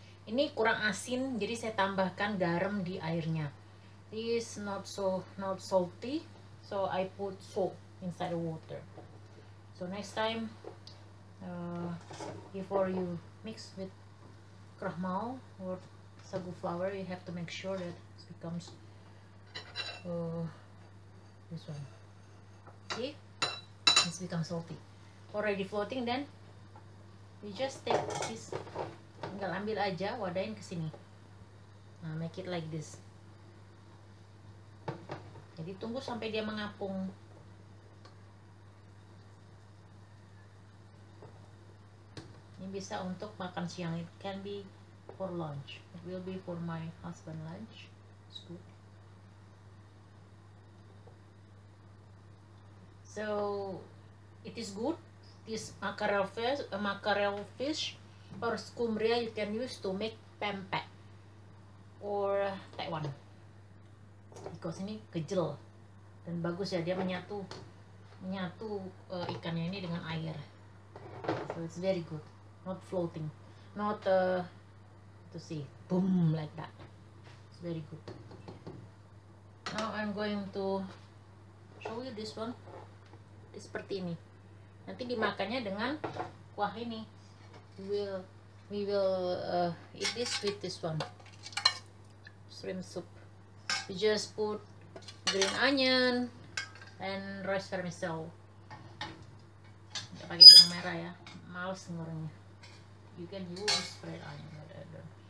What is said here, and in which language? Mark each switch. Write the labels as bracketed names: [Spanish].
[Indonesian] Ini kurang asin, jadi saya tambahkan garam di airnya. [English] This not salty, so I put salt inside the water. So next time, before you mix with krahmal or sagu flour, you have to make sure that it becomes this one. See, it's become salty, already floating. Then we just take this, [Indonesian] tinggal ambil aja, wadahin ke sini. [English] Nah, make it like this. [Indonesian] Jadi tunggu sampai dia mengapung. Ini bisa untuk makan siang. [English] It can be for lunch. It will be for my husband lunch. It's good. So it is good. This mackerel fish or skumria you can use to make pempek or Taiwan, because [Indonesian] ini kejel dan bagus ya, dia menyatu ikannya ini dengan air. [English] So it's very good, not floating, not to see boom like that. It's very good. Now I'm going to show you this one. [Indonesian] Seperti ini. Nanti dimakannya dengan kuah ini. [English] We will eat this with this one, shrimp soup. We just put green onion and rice vermicelli. [Indonesian] Nggak pakai bawang merah ya, males ngorengnya. [English] You can use fried onion.